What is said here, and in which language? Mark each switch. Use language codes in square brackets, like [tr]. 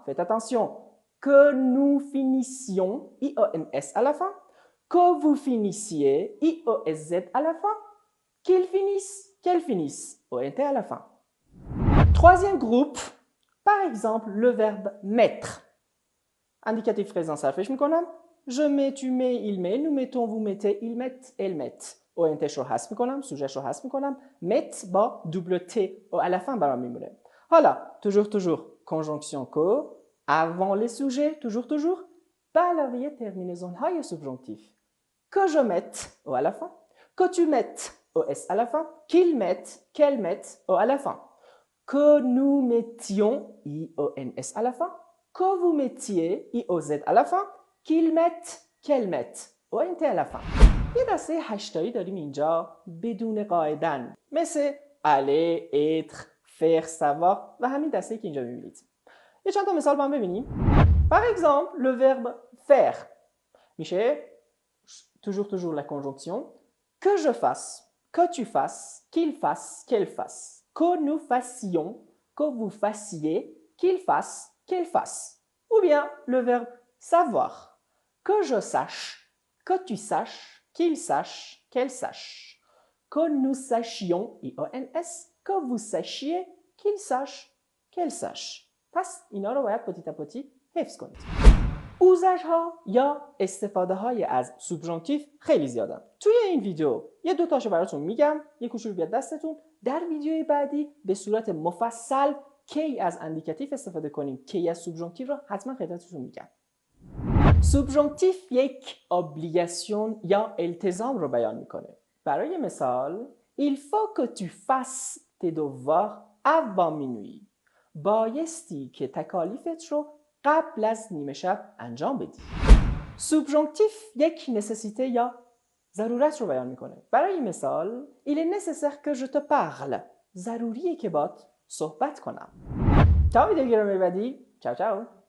[fr] Faites attention, que nous finissions, IONS à la fin, que vous finissiez, IOSZ à la fin, qu'il finisse, qu'elle finisse, ONT à la fin. Troisième groupe, par exemple, le verbe mettre. Indicatif présent [fa] صرفش میکنم. [fr] Je mets, tu mets, il met, nous mettons, vous mettez, ils mettent, elles mettent. [fa] ONTش رو حذف میکنم، سوژهش رو حذف میکنم. [fr] met با double T à la fin [fa] برام میمونه. حالا [fr] toujours conjonction que avant les sujets toujours [fa] به علاوه [fr] terminaison های subjonctif. Que je mette au à la fin, que tu mettes os à la fin, qu'ils mettent, qu'elles mettent au à la fin. Que nous mettions ions à la fin, que vous mettiez ioz à la fin. qu'ils mettent, qu'elles mettent ONT à la fin. [fa] یه دسته 8 تایی داریم اینجا بدون قاعدن مثل aller, être, faire, savoir و همین دسته‌ای که اینجا می‌بینید. یه چند تا مثال با هم ببینیم. [fr] Par exemple, le verbe faire [fa] میشه [fr] toujours la conjonction que je fasse, que tu fasses, qu'il fasse, qu'elle fasse, que nous fassions, que vous fassiez, qu'il fasse, qu'elle fasse. Ou bien le verbe savoir. Que je sache, que tu saches, qu'il sache, qu'elle sache. Que nous sachions, IONS, que vous sachiez, qu'il sache, qu'elle sache. [fa] پس اینا رو باید پتی تا پتی حفظ کنید. اوزش ها یا استفاده های از سوبژانکتیف خیلی زیادن. توی این ویدیو یه دو تاشو براتون میگم، یه کوچولو بیاد دستتون. در ویدیوی بعدی به صورت مفصل کی از اندیکاتیف استفاده کنیم، کی از سوبژانکتیف رو حتما خدمتتون میگم. سوبژانکتیف یک obligation یا التزام رو بیان میکنه. [fr] برای مثال il faut que tu fasses tes devoirs avant minuit. [fa] بایستی که تکالیفت رو قبل از نیمه شب انجام بدی. سوبژانکتیف یک نسسیته یا ضرورت رو بیان میکنه. برای مثال [fr] il est nécessaire que je te parle. [fa] ضروریه که باهات صحبت کنم. تا ویدیو گرامی بعدی. چاو چاو.